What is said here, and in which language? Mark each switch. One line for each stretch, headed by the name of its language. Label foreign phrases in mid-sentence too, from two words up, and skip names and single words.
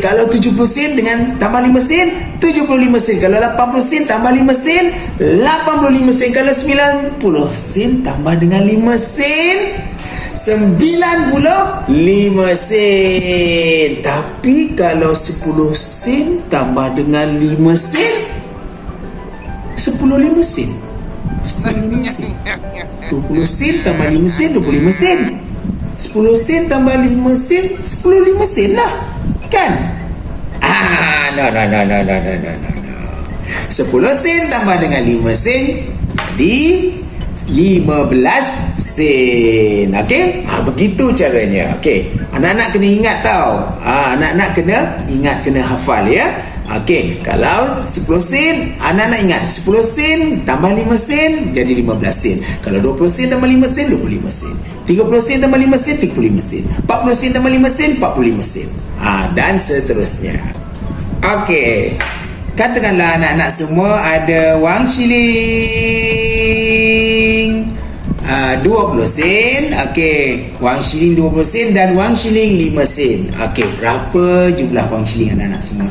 Malay: Kalau 70 sen dengan tambah 5 sen 75 sen. Kalau 80 sen tambah 5 sen 85 sen. Kalau 90 sen tambah dengan 5 sen 95 sen. Tapi kalau 10 sen tambah dengan 5 sen 15 sen. 10 sen. 20 sen tambah 5 sen 25 sen. 10 sen tambah 5 sen 15 sen lah, kan? No. 10 sen tambah dengan 5 sen jadi 15 sen. Okey? Begitu caranya. Okey. Anak-anak kena ingat tau. Anak-anak kena ingat, kena hafal, ya. Okey, kalau 10 sen, anak-anak ingat 10 sen tambah 5 sen jadi 15 sen. Kalau 20 sen tambah 5 sen 25 sen. 30 sen tambah 5 sen 35 sen. 40 sen tambah 5 sen 45 sen. Dan seterusnya. Okey. Katakanlah anak-anak semua ada wang shilling 20 sen. Okey, wang shilling 20 sen dan wang shilling 5 sen. Okey, berapa jumlah wang shilling anak-anak semua?